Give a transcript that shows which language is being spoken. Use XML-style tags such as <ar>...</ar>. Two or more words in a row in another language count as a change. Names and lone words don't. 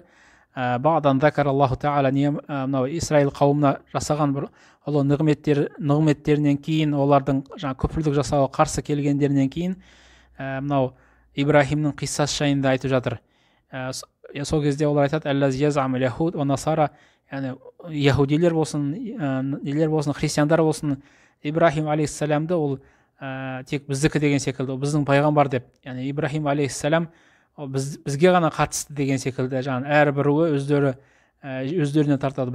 <ar>بعدما ذكر الله تعالى</ar> <kk>мынау Исраил қауымына жасаған бір ұлы нығметтерінен кейін, олардың күпірлік жасауға қарсы келгендерінен кейін мынау Ибрахимнің қиссасы жайында айтып жатыр. Сол кезде олар айтады,</kk> <ar>الذي يزعم اليهود والنصارى,</ar> <kk>яғни яһудилер болсын, нелер болсын, христиандар болсын, Ибрахим алейхиссаламды ол тек біздікі деген секілді, біздің пайғамбар деп, яғни Ибрахим алейхиссалам бізге ғана қатысты деген секілді, жаңағы әрбіруі өздеріне тартады.</kk>